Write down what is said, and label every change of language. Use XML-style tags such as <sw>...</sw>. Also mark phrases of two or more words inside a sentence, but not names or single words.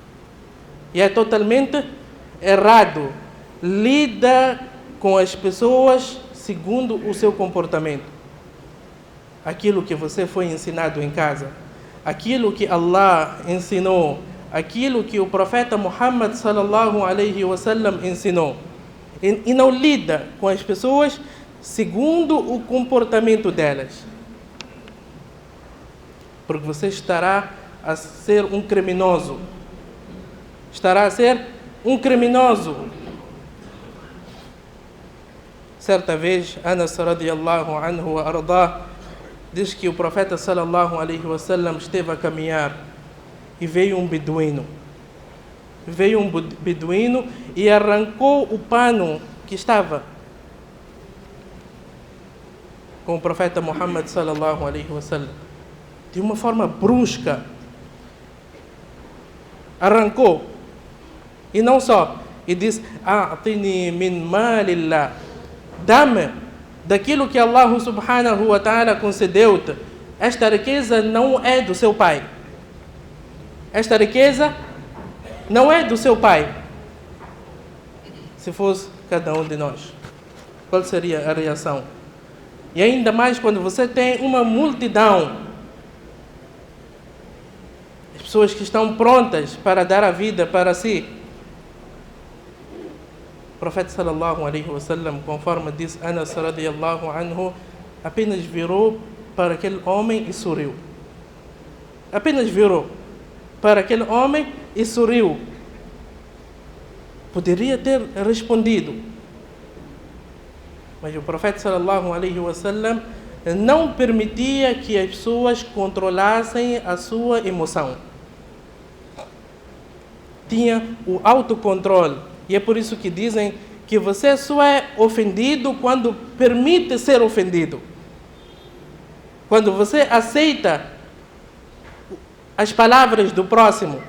<pt>Lida com as pessoas segundo o seu comportamento. Aquilo que você foi ensinado em casa, aquilo que Allah ensinou, aquilo que o profeta Muhammad</pt> <ar>صلى الله عليه وسلم</ar> <pt>ensinou. E não lida com as pessoas segundo o comportamento delas. Porque você estará a ser um criminoso. Certa vez, Anas</pt> <ar>رضي الله عنه وأرضاه</ar> <pt>diz que o profeta</pt> <ar>صلى الله عليه وسلم</ar> <pt>esteve a caminhar e veio um beduíno. E arrancou o pano que estava com o profeta Muhammad</pt> <ar>صلى الله عليه وسلم.</ar> <pt>De uma forma brusca. Arrancou. E não só.</pt> <ar>E disse: "أعطني من مال الله".</ar> <pt>Dá-me daquilo que</pt> <ar>الله سبحانه وتعالى</ar> <pt>concedeu-te. Esta riqueza não é do seu pai. Esta riqueza não é do seu pai. Se fosse cada um de nós, qual seria a reação? E ainda mais quando você tem uma multidão, as pessoas que estão prontas para dar a vida para si. O profeta</pt> <ar>صلى الله عليه وسلم,</ar> <pt>conforme diz Anas</pt> <ar>رضي الله عنه,</ar> <pt>apenas virou para aquele homem e sorriu. Apenas virou para aquele homem e sorriu. Poderia ter respondido, mas o profeta</pt> <ar>صلى الله عليه وسلم</ar> <pt>não permitia que as pessoas controlassem a sua emoção. Tinha o autocontrole. E é por isso que dizem que você só é ofendido quando permite ser ofendido. Quando você aceita as palavras do próximo.</pt>